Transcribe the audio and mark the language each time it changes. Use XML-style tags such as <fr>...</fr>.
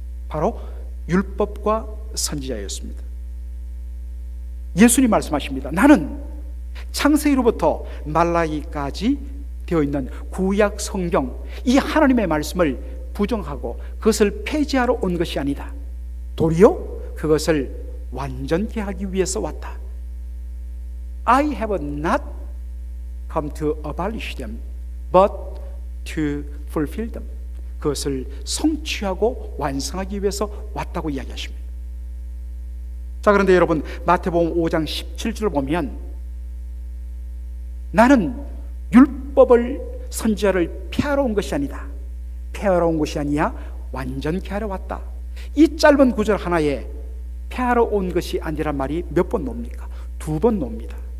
<ko>바로 율법과 선지자였습니다. 예수님 말씀하십니다. 나는 창세기로부터 말라기까지 되어 있는 구약 성경, 이 하나님의 말씀을 부정하고 그것을 폐지하러 온 것이 아니다. 도리어 그것을 완전케 하기 위해서 왔다.</ko> <en>I have not come to abolish them, but to fulfill them.</en> <ko>그것을 성취하고 완성하기 위해서 왔다고 이야기하십니다. 자, 그런데 여러분, 마태복음 5장 17절을 보면 나는 율법을, 선지자를 폐하러 온 것이 아니다. 폐하러 온 것이 아니야 완전케 하러 왔다. 이 짧은 구절 하나에 폐하러 온 것이 아니란 말이 몇 번 나옵니까? 2번 나옵니다.</ko>